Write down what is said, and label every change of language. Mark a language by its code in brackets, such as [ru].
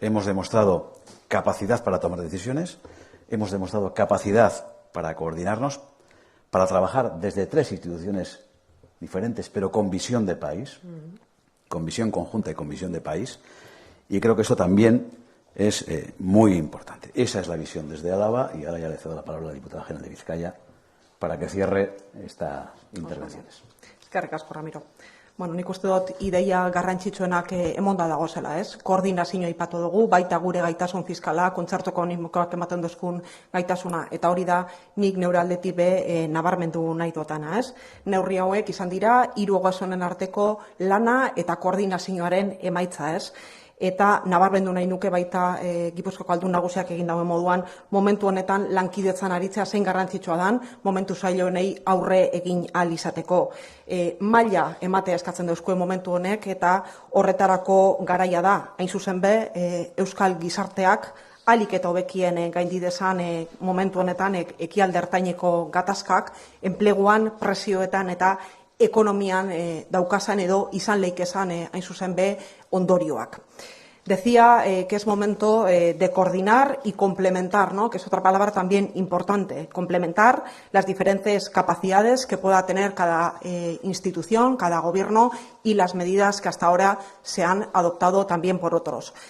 [es] Hemos demostrado capacidad para tomar decisiones, hemos demostrado capacidad para coordinarnos, para trabajar desde 3 instituciones diferentes, pero con visión de país, con visión conjunta y con visión de país, y creo que eso también es muy importante. Esa es la visión desde Álava, y ahora ya le cedo la palabra a la diputada general de Vizcaya para que cierre estas intervenciones. [eu] Eskerrik asko, Ramiro. Bueno, nik uste dut ideia garrantzitsuenak emonda dagozela, ez? Koordinazioa aipatu dugu, baita gure gaitasun fiskala, kontzertu ekonomikoak ematen duzkun gaitasuna, eta hori da nik neure aldetik be nabarmendu nahi dutana, ez? Neurri hauek izan dira 3 ogasunen arteko lana eta koordinazioaren emaitza, ez? Eta nabarmendu nahi nuke baita Gipuzkoako Aldun Nagusiak egin dauen moduan, momentu honetan lankidetzan aritzea zein garrantzitsua dan, momentu zail honei aurre egin ahal izateko. Maila ematea eskatzen dauzkuen momentu honek, eta horretarako garaia da, hain zuzen be, euskal gizarteak ahalik eta hobekien gaindi dezan momentu honetan ekialde ertaineko gatazkak, enpleguan, presioetan eta ekonomian daukazan edo izan leikezan hain zuzen be ondorioak. [es] Decía que es momento de coordinar y complementar, ¿no? Que es otra palabra también importante, complementar las diferentes capacidades que pueda tener cada institución, cada gobierno, y las medidas que hasta ahora se han adoptado también por otros.